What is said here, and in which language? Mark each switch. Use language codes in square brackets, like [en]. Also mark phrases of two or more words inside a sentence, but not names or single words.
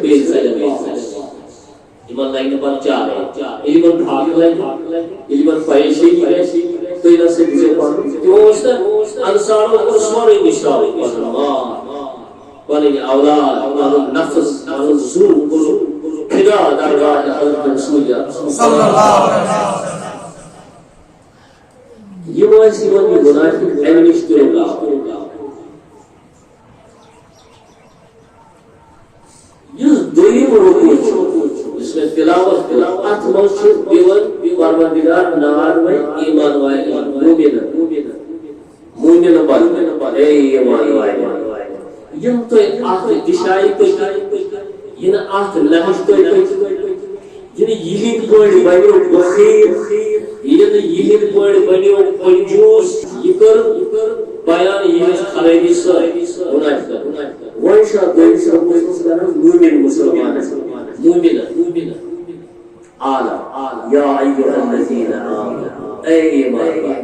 [ks] بیٚیہِ ژَلن یمن لگہِ نہٕ پتہٕ چارے یمن بھاگ لگہِ یمن پریشٲنی تُہۍ نسا دِیِو پنُن تِمو اوس نہ انصارو کوٚر سورُے نِشراوُن پنُن مال پنٕنۍ اولاد پنُن نفس پنُن زُو کوٚرُکھ فِدا درگاہ حضرت رسول [ar] صلی اللہ علیہ وسلم [ks] یم ٲسۍ یمن یہِ منافق امہِ نِش تہِ رُکاوان یُس دوٚیِم رُکُن چھُ اس میں تلاوت ات منٛز چھُ دِوان پروردگار نار وۄنۍ ایمان والٮ۪ن موٗمِنہٕ بننہٕ اے ایمان والٮ۪ن یم تۄہہِ اتھ دِشایہِ پٔکِو یِنہٕ اتھ نہج تۄہہِ پٔکِو یِنہٕ یِہِنٛدۍ پٲٹھۍ بنیو بخیل یِنہٕ یِہِنٛدۍ پٲٹھۍ بنیو کنجوٗس یہِ کٔر بیان یِہٕنٛز خرٲبی سۭتۍ منافقن وۄنۍ چھُ اتھ دوٚیمِس رُکنس کران موٗمِن مُسلمانس موٗمِنہ اعلیٰ [ar] یا ایُّہا الذین آمنوا [ks] اے ایمان